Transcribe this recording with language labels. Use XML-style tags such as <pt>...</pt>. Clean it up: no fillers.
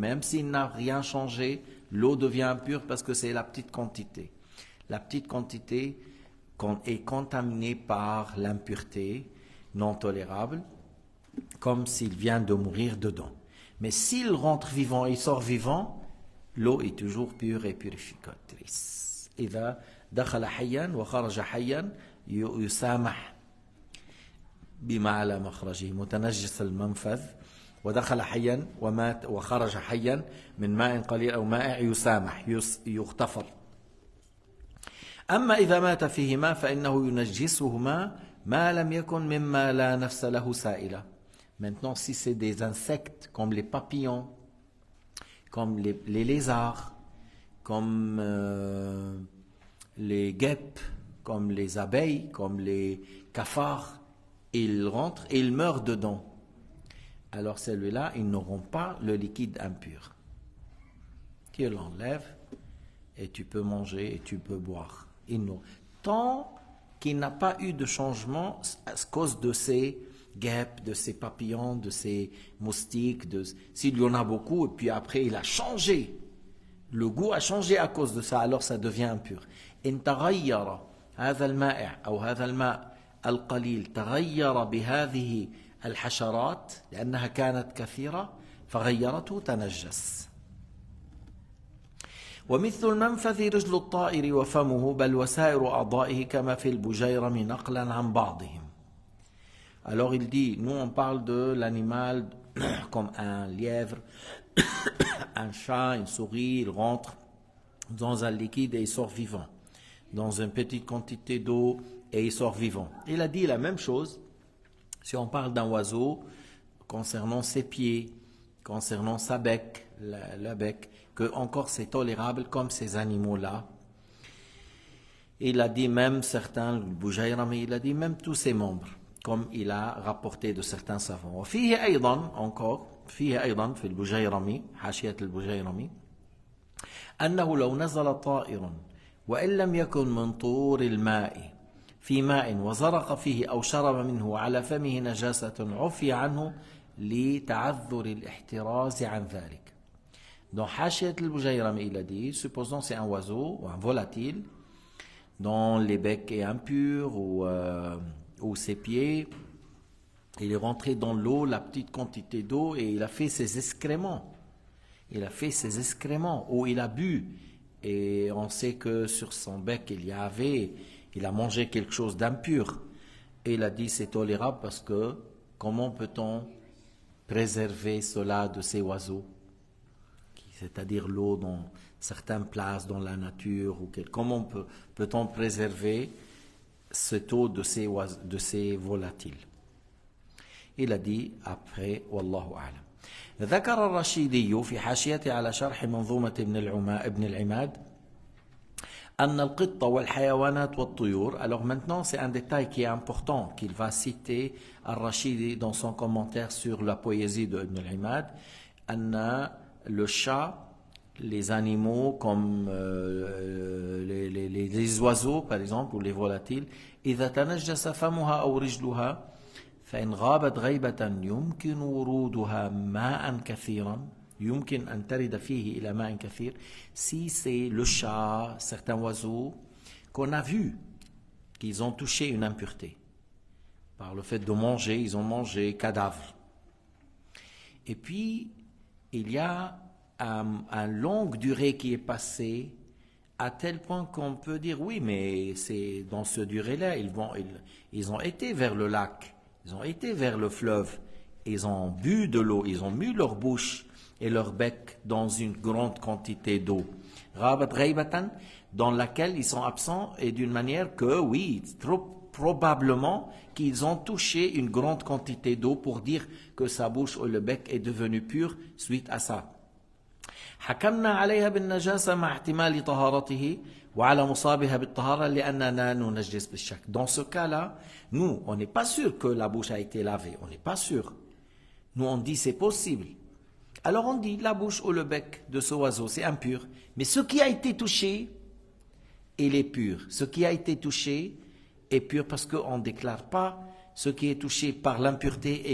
<fr>Même s'il n'a rien changé, l'eau devient impure parce que c'est la petite quantité. La petite quantité est contaminée par l'impureté non tolérable, comme s'il vient de mourir dedans. Mais s'il rentre vivant et sort vivant, l'eau est toujours pure et purificatrice.</fr> <ar>إذا دخل حيا وخرج حيا يسامح بما على مخرجه متنجس المنفذ ودخل حيا ومات وخرج حيا من ماء قليل أو مائع يسامح يغتفر. أما إذا مات فيهما فإنه ينجسهما ما لم يكن مما لا نفس له سائلة.</ar> <fr>Maintenant, si c'est des insectes comme les papillons, comme les lézards, comme les guêpes, comme les abeilles, comme les cafards, ils rentrent et ils meurent dedans. Alors celui-là, ils n'auront pas le liquide impur. Tu l'enlèves et tu peux manger et tu peux boire. Tant qu'il n'a pas eu de changement à cause de ces guêpes, de ces papillons, de ces moustiques, s'il y en a beaucoup et puis après il a changé, le goût a changé à cause de ça, alors ça devient impur.</fr> <ar>إن تغير هذا المائع أو هذا الماء القليل تغير بهذه الحشرات لأنها كانت كثيرة فغيرته تنجس. ومثل المنفذ رجل الطائر وفمه بل وسائر أعضائه كما في البجيرم نقلا عن بعضهم.</ar> <fr>Alors il dit, nous on parle de l'animal comme un lièvre, un chat, une souris, il rentre dans un liquide et il sort vivant. Dans une petite quantité d'eau et il sort vivant. Il a dit la même chose si on parle d'un oiseau concernant ses pieds, concernant sa bec, la bec, que encore c'est tolérable comme ces animaux-là. Il a dit même certains, le Boujayrami, il a dit même tous ses membres, comme il a rapporté de certains savants.</fr> <ar>وفيه أيضا</ar> <fr>encore,</fr> <ar>فيه أيضا في البجيرمي حاشية البجيرمي أنه لو نزل طائر وإن لم يكن من طور الماء في ماء وزرق فيه أو شرب منه وعلى فمه نجاسة عفي عنه لتعذر الاحتراز عن ذلك.</ar> <fr>Dans Hachiyat al-Bujayram, il a dit, supposons c'est un oiseau ou un volatile dont les becs est impur ou ses pieds, il est rentré dans l'eau, la petite quantité d'eau, et il a fait ses excréments. Il a fait ses excréments, ou il a bu, et on sait que sur son bec il a mangé quelque chose d'impur. Et il a dit c'est tolérable parce que comment peut-on préserver cela de ces oiseaux, c'est-à-dire l'eau dans certaines places dans la nature, comment peut-on préserver cette eau de ces volatiles. Il a dit après,</fr> <ar>Wallahu a'lam. ذكر الرشيدي في حاشيته على شرح منظومة ابن العماد أن القط والحيوانات والطيور.</ar> <fr>Alors maintenant, c'est un détail qui est important qu'il va citer Al-Rashidi dans son commentaire sur la poésie de Ibn al-Imad.</fr> <ar>أن</ar> <fr>le chat, les animaux comme les oiseaux par exemple ou les volatiles,</fr> <ar>إذا تنجس فمها أو رجلها فإن غابت غيبة يمكن ورودها ماء كثيرا يمكن أن ترد فيه إلى ماء كثير.</ar> <fr>Si c'est le chat, certains oiseaux qu'on a vu qu'ils ont touché une impureté par le fait de manger, ils ont mangé cadavre. Et puis il y a une longue durée qui est passée à tel point qu'on peut dire oui, mais c'est dans ce durée-là ils ont été vers le lac. Ils ont été vers le fleuve, ils ont bu de l'eau, ils ont mis leur bouche et leur bec dans une grande quantité d'eau.</fr> <ar>Rabat ghaybatan,</ar> <fr>dans laquelle ils sont absents et d'une manière que, oui, trop probablement qu'ils ont touché une grande quantité d'eau pour dire que sa bouche ou le bec est devenu pur suite à ça.</fr> <ar>حكمنا عليها بالنجاسة مع احتمال طهارته وعلى مصابها بالطهارة لأننا ننجس بالشك.</ar> <fr>Dans ce cas-là, nous, on n'est pas sûr que la bouche a été lavée, on n'est pas sûr. Nous, on dit c'est possible. Alors on dit la bouche ou le bec de ce oiseau, c'est impur. Mais ce qui a été touché, il est pur. Ce qui a été touché est pur parce qu'on ne déclare pas ce qui est touché par l'impureté.</fr>